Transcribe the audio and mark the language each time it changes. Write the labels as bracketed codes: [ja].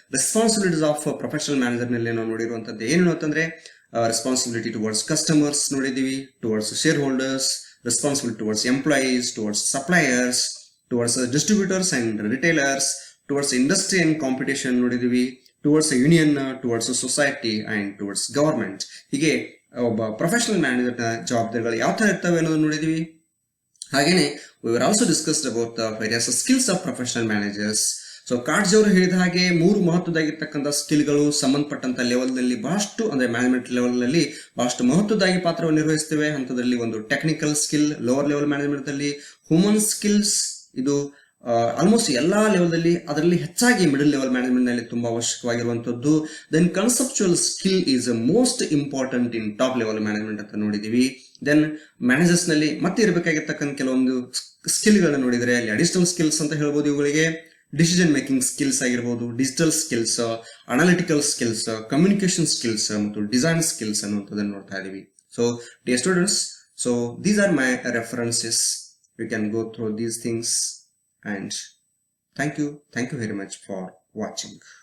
[kn] Responsibilities of professional manager ನಲ್ಲಿ ನಾವು ನೋಡಿರುವಂತದ್ದು ಏನು ಅಂತಂದ್ರೆ ರೆಸ್ಪಾನ್ಸಿಬಿಲಿಟಿ ಟುವರ್ಡ್ಸ್ ಕಸ್ಟಮರ್ಸ್ ನೋಡಿದೀವಿ, towards share holders, responsibility towards employees, towards suppliers, towards distributors and retailers, towards industry and competition ನೋಡಿದೀವಿ, towards union, towards society and towards government. ಹೀಗೆ ಒಬ್ಬ professional ಮ್ಯಾನೇಜರ್ನ ಜವಾಬ್ದಾರಿಗಳು ಯಾವ ತರ ಇರ್ತವೆ ಅನ್ನೋದು ನೋಡಿದೀವಿ. [en] ಹಾಗೇನೆ we were also discussed about the various skills of professional managers. [kn] So ಕಾರ್ಡ್ಜ್ ಅವರು ಹೇಳಿದ ಹಾಗೆ 3 ಮಹತ್ವದಾಗಿರ್ತಕ್ಕಂಥ ಸ್ಕಿಲ್ಗಳು ಸಂಬಂಧಪಟ್ಟಂತ ಲೆವೆಲ್ ನಲ್ಲಿ ಬಹಳಷ್ಟು ಅಂದ್ರೆ ಮ್ಯಾನೇಜ್ಮೆಂಟ್ ಲೆವೆಲ್ ನಲ್ಲಿ ಬಹಳಷ್ಟು ಮಹತ್ವದಾಗಿ ಪಾತ್ರವನ್ನು ನಿರ್ವಹಿಸ್ತೇವೆ. ಹಂತದಲ್ಲಿ ಒಂದು technical skill lower level management ಅಲ್ಲಿ, ಹ್ಯೂಮನ್ ಸ್ಕಿಲ್ಸ್ ಇದು ಆಲ್ಮೋಸ್ಟ್ ಎಲ್ಲಾ ಲೆವೆಲ್ ಅಲ್ಲಿ, ಅದರಲ್ಲಿ ಹೆಚ್ಚಾಗಿ ಮಿಡಲ್ ಲೆವೆಲ್ ಮ್ಯಾನೇಜ್ಮೆಂಟ್ ನಲ್ಲಿ ತುಂಬಾ ಅವಶ್ಯಕವಾಗಿರುವಂತದ್ದು. [en] then conceptual skill is most important in top level management [kn] ಅಂತ ನೋಡಿದೀವಿ. ದೆನ್ ಮ್ಯಾನೇಜರ್ಸ್ ನಲ್ಲಿ ಮತ್ತೆ ಇರಬೇಕಾಗಿರ್ತಕ್ಕಂಥ ಕೆಲವೊಂದು ಸ್ಕಿಲ್ ಗಳನ್ನ ನೋಡಿದ್ರೆ ಅಲ್ಲಿ ಅಡಿಷನಲ್ ಸ್ಕಿಲ್ಸ್ ಅಂತ ಹೇಳ್ಬೋದು. ಇವುಗಳಿಗೆ ಡಿಸಿಷನ್ ಮೇಕಿಂಗ್ ಸ್ಕಿಲ್ಸ್ ಆಗಿರ್ಬೋದು, digital skills, analytical skills, communication skills ಮತ್ತು ಡಿಸೈನ್ ಸ್ಕಿಲ್ಸ್ ಅನ್ನುವಂಥದ್ದನ್ನು ನೋಡ್ತಾ ಇದೀವಿ. [en] So dear students, so these are my references. You can go through these things, and thank you very much for watching.